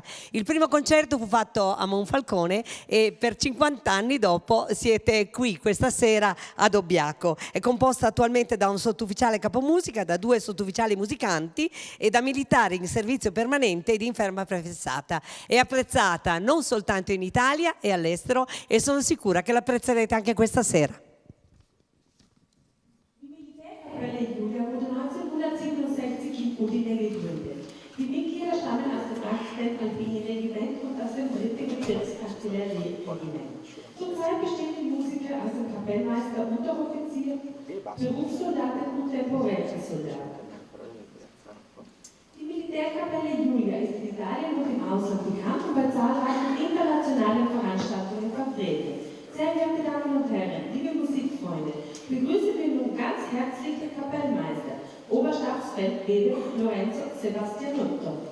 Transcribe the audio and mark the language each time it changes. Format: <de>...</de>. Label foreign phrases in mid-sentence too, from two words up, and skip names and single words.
<it>Il primo concerto fu fatto a Monfalcone e per 50 anni dopo siete qui questa sera a Dobbiaco. È composta attualmente da un sottufficiale capomusica, da 2 sottufficiali musicanti e da militari in servizio permanente ed in ferma prefissata. È apprezzata non soltanto in Italia e all'estero e sono sicura che l'apprezzerete anche questa sera.</it> <de>Die Militärkapelle Giulia wurde 1967 in Udine gegründet. Die Mitglieder stammen aus dem 8. Alpini-Regiment und aus dem 3. Gebirgsartillerieregiment. Zurzeit bestehen die Musiker aus dem Kapellmeister, Unteroffizier, Berufssoldaten und temporäre Soldaten. Die Militärkapelle Giulia ist in Italien und im Ausland bekannt und bei zahlreichen internationalen Veranstaltungen vertreten. Sehr geehrte Damen und Herren, liebe Musikfreunde, begrüßen wir nun ganz herzlich den Kapellmeister, Oberstabsfeldwebel Lorenzo Sebastianotto.</de>